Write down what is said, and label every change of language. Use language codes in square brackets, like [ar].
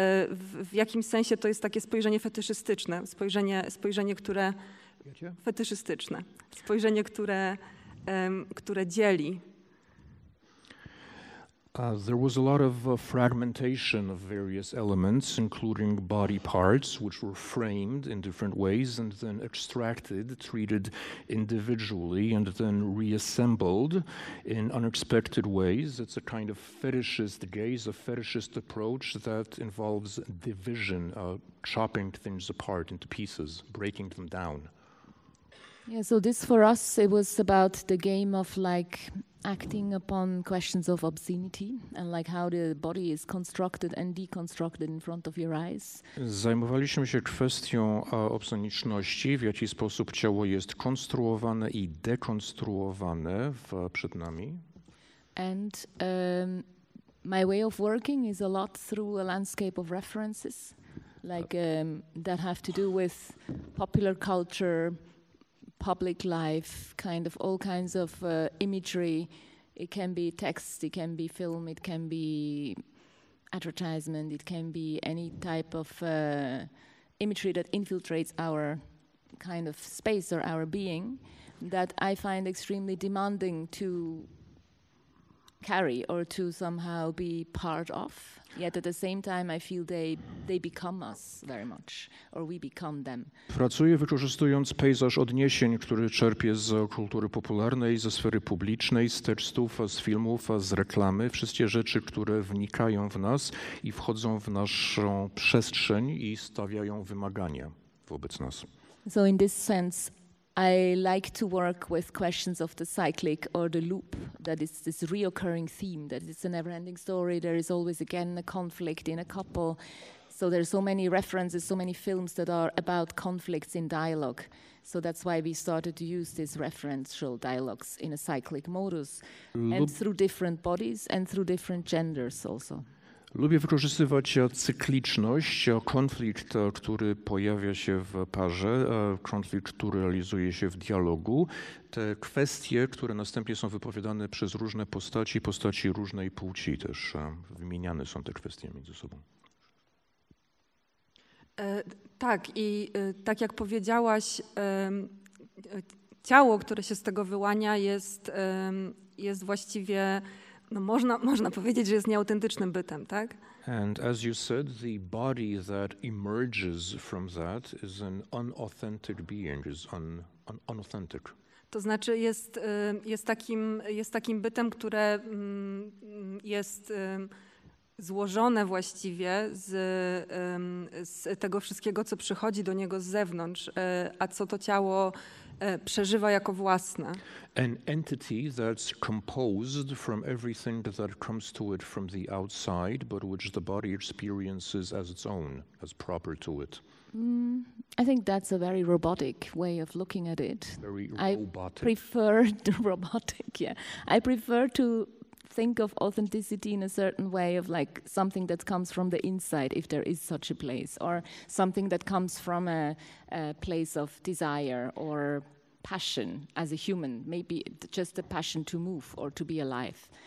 [pl] W jakimś sensie to jest takie spojrzenie fetyszystyczne, spojrzenie, które fetyszystyczne, spojrzenie, które które dzieli. [en] There was a lot of fragmentation of various elements, including body parts, which were framed in different ways and then extracted, treated individually, and then reassembled in unexpected ways. It's a kind of fetishist gaze, a fetishist approach that involves division, chopping things apart into pieces, breaking them down. Yeah, so this for us, it was about the game of like acting upon questions of obscenity and like how the body is constructed and deconstructed in front of your eyes. [pl] Zajmowaliśmy się kwestią obsceniczności, w jaki sposób ciało jest konstruowane i dekonstruowane przed nami. [en] And my way of working is a lot through a landscape of references, like that have to do with popular culture, public life, kind of all kinds of imagery. It can be text, it can be film, it can be advertisement, it can be any type of imagery that infiltrates our kind of space or our being that I find extremely demanding to carry or to somehow be part of. Yet at the same time I feel they become us very much, or we become them. [pl] Pracuję wykorzystując pejzaż odniesień, który czerpię z kultury popularnej, ze sfery publicznej, z tekstów, z filmów, z reklamy. Wszystkie rzeczy, które wnikają w nas i wchodzą w naszą przestrzeń i stawiają wymagania wobec nas. [en] So in this sense, I like to work with questions of the cyclic or the loop, that is this reoccurring theme, that it's a never-ending story, there is always again a conflict in a couple. So there's so many references, so many films that are about conflicts in dialogue. So that's why we started to use these referential dialogues in a cyclic modus, and through different bodies and through different genders also. [pl] Lubię wykorzystywać cykliczność, konflikt, który pojawia się w parze, konflikt, który realizuje się w dialogu, te kwestie, które następnie są wypowiadane przez różne postaci różnej płci też. Wymieniane są te kwestie między sobą. Tak, i tak jak powiedziałaś, ciało, które się z tego wyłania, jest właściwie, no można powiedzieć, że jest nieautentycznym bytem, tak? [en] And as you said, the body that emerges from that is an unauthentic being, is unauthentic. [pl] To znaczy jest takim bytem, które jest złożone właściwie z tego wszystkiego, co przychodzi do niego z zewnątrz, a co to ciało przeżywa jako własne. [en] An entity that's composed from everything that comes to it from the outside, but which the body experiences as its own, as proper to it. I think that's a very robotic way of looking at it. Very robotic. I prefer the robotic, yeah. I prefer to think of authenticity in a certain way of like something that comes from the inside, if there is such a place, or something that comes from a place of desire or passion as a human, maybe just a passion to move or to be alive.